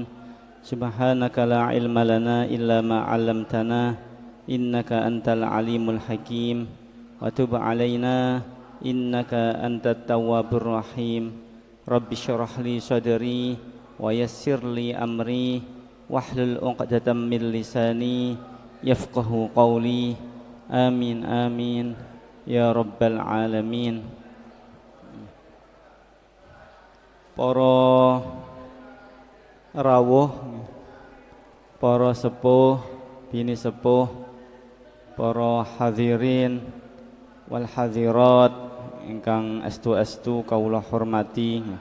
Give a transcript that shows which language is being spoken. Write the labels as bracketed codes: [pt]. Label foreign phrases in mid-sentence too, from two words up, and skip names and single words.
[ar] سبحانك لا علم لنا إلا ما علمتنا إنك أنت العليم الحكيم. وتب علينا إنك أنت التواب الرحيم. رب اشرح لي صدري ويسر لي أمري واحلل عقدة من لساني يفقهوا قولي. آمين آمين يا رب العالمين. [jv] Para rawuh, para sepuh, bini sepuh, para [ar] الحاضرين والحاضرات [jv] ingkang estu-estu kawula hormati.